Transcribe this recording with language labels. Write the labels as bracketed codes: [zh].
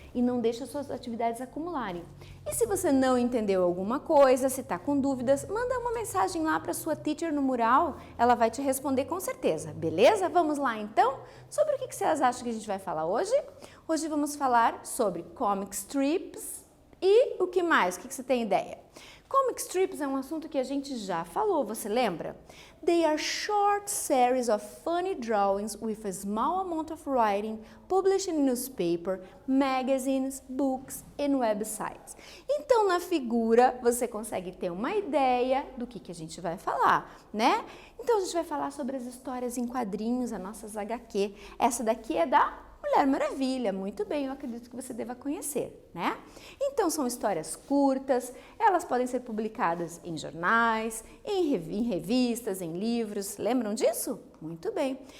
[pt] E não deixa as suas atividades acumularem. E se você não entendeu alguma coisa, se está com dúvidas, manda uma mensagem lá para a sua teacher no mural, ela vai te responder com certeza, beleza? Vamos lá então? Sobre o que vocês acham que a gente vai falar hoje? Hoje vamos falar sobre comic strips e o que mais? O que você tem ideia? Comic strips é um assunto que a gente já falou, você lembra? [en] They are short series of funny drawings with a small amount of writing published in newspaper, magazines, books and websites. [pt] Então, na figura, você consegue ter uma ideia do que a gente vai falar, né? Então, a gente vai falar sobre as histórias em quadrinhos, as nossas HQ. Essa daqui é da Mulher Maravilha, muito bem, eu acredito que você deva conhecer, né? Então, são histórias curtas, elas podem ser publicadas em jornais, em revistas, em livros, lembram disso? Muito bem.